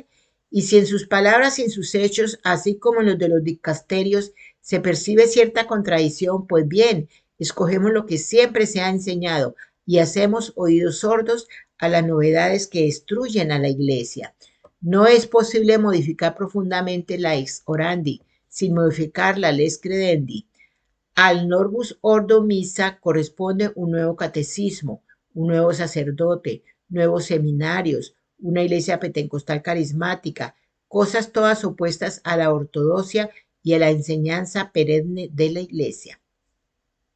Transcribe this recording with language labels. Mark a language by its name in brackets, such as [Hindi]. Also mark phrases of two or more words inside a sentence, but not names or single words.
[Spanish] Y si en sus palabras y en sus hechos, así como en los de los dicasterios, se percibe cierta contradicción, pues bien, escogemos lo que siempre se ha enseñado y hacemos oídos sordos a las novedades que destruyen a la Iglesia. No es posible modificar profundamente la [Latin] ex orandi [Spanish] sin modificar la [Latin] lex credendi. [Spanish] Al [Latin] Novus Ordo Missa [Spanish] corresponde un nuevo catecismo, un nuevo sacerdote, nuevos seminarios, una iglesia pentecostal carismática, cosas todas opuestas a la ortodoxia y a la enseñanza perenne de la iglesia.